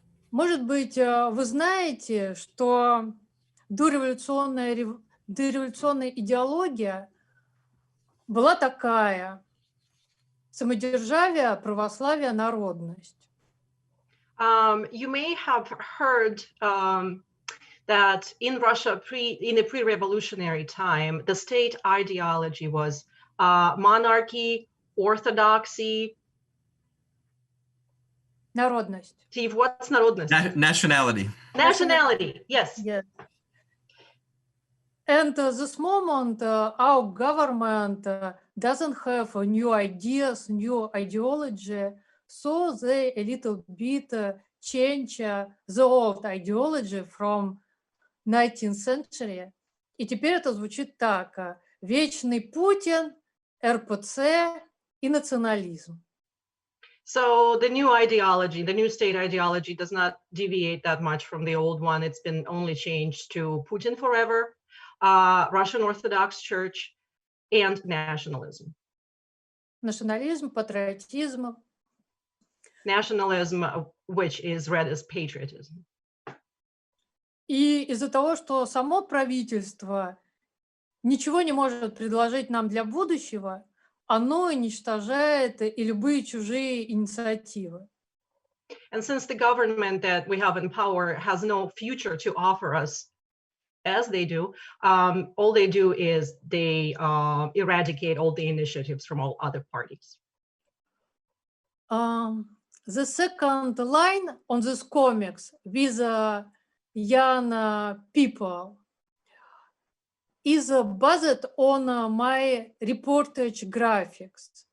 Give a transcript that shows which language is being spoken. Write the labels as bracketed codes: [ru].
[ru] Может быть, вы знаете, что дореволюционная идеология была такая: самодержавие, православие, народность. [en] You may have heard that in Russia, in a pre-revolutionary time, the state ideology was monarchy, orthodoxy. [ru] Народность. [en] Steve, what's народность? Nationality. Nationality, yes. Yes. And this moment, our government doesn't have new ideas, new ideology, so they a little bit change the old ideology from 19th century. [ru] И теперь это звучит так. Вечный Путин, РПЦ и национализм. [en] So the new ideology, the new state ideology does not deviate that much from the old one. It's been only changed to Putin forever, Russian Orthodox Church, and nationalism. [ru] Национализм, патриотизм. [en] Nationalism, which is read as patriotism. И из-за того, что само правительство ничего не может предложить нам для будущего, оно уничтожает и любые чужие инициативы. And since the government that we have in power has no future to offer us, as they do, all they do is they eradicate all the initiatives from all other parties. The second line on this comics with young people is based on my reportage graphics.